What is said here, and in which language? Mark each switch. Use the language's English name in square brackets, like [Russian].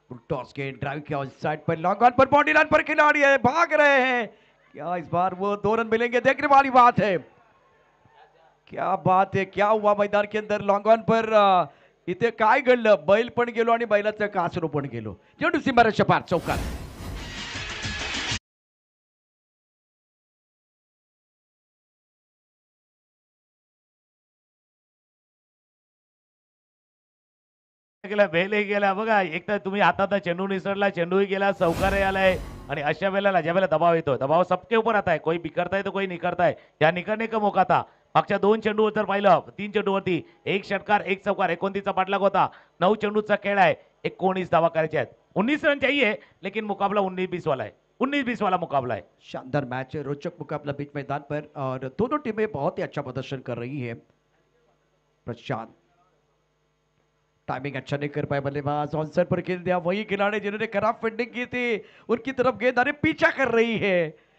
[Hindi] Toss गेंद drive किया उस साइड पर, लॉन्ग ऑन पर, बाउंड्री लाइन पर खिलाड़ी है, भाग रहे हैं. क्या इस बार वो 2 रन मिलेंगे, देखने वाली बात है. क्या बात आहे, क्या हुआ मैदान के अंदर. [Marathi] लॉंग ऑन पर इथे काय घडलं, बैल पण गेलो आणि बैलाचं कासरू पण गेलो. चेंडू सीमारेषेच्या पार चौकार. गेला, बेलही गेला बघा. एक तर तुम्ही हातात चेंडू निसरला, चेंडूही गेला, चौकारही आलाय. आणि अशा वेळेला ज्या वेळेला दबाव येतो, [Hindi] दबाव सबके ऊपर आता है, कोई बिखरता है तो कोई निखरता है. या निखरने का मौका था. [Marathi] मागच्या 2 चेंडूवर जर पाहिलं, 3 चेंडूवरती 1 षटकार 1 चौकार, 29चा पाठलाग होता. 9 चेंडूचा खेळ आहे, 19 धावा करायचे आहेत. [Hindi] 19 रन चाहिए, लेकिन मुकाबला 19-20 वाला है. 19-20 वाला मुकाबला है. शानदार मैच है, रोचक मुकाबला बीच मैदान पर और दोनों टीमें बहुत ही अच्छा प्रदर्शन कर रही है. प्रशांत टाइमिंग अच्छा नहीं कर पाए बल्लेबाज, ऑनसाइड पर खेल दिया. वही खिलाड़ी जिन्होंने खराब फील्डिंग की थी, उनकी तरफ गेंद आने पीछा कर रही है.